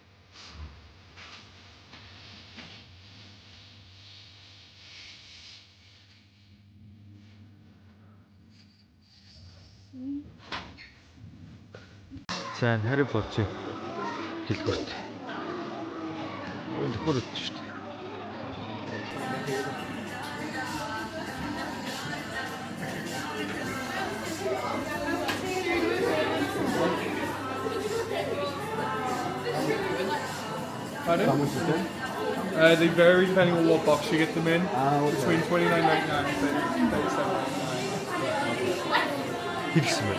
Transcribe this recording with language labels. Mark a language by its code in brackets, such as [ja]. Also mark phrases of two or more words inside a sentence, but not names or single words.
[mn] За Harry Potter хэлбэрт. Энэ хурд шүү дээ. [en] Pardon? They vary depending on what box you get them in. Between $29.99 and $37.99. [mn] Хэлсэн байна.